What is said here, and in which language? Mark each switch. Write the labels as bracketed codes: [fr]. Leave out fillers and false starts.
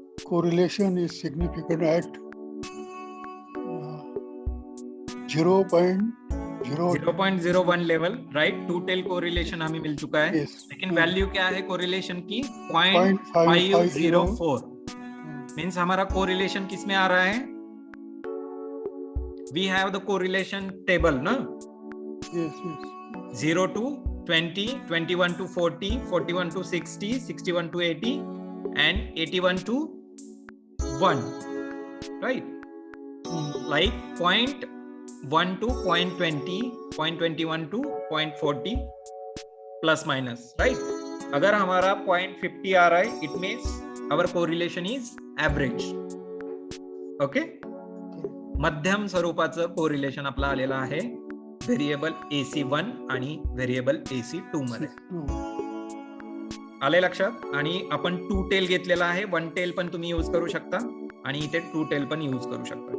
[en] correlation is significant at 0.0 [hi] 0.01 level, right? To tell correlation हमें मिल चुका है। [en] Yes. [hi] लेकिन वैल्यू क्या है कोरिलेशन की? [en] 0.504 0.504। [hi] मीन्स हमारा कोरिलेशन किस में आ रहा है? [en] We have the correlation table ना, Yes, 0 to 20, 21 to 40, 41 to 60, 61 to 80 and 81 to 1, right? Like 0.1 to 0.20, 0.21 to 0.40 plus minus, right? [hi] अगर हमारा 0.50 आ रहा है, [en] it means our correlation is average. Okay? [mr] मध्यम स्वरूपाचं कोरिलेशन आपलं आलेलं आहे व्हेरिएबल AC1 आणि व्हेरिएबल AC2 मध्ये। आले लक्षात? आणि आपण 2 टेल घेतलेला आहे, 1 टेल पण तुम्ही यूज करू शकता आणि इथे 2 टेल पण यूज करू शकता।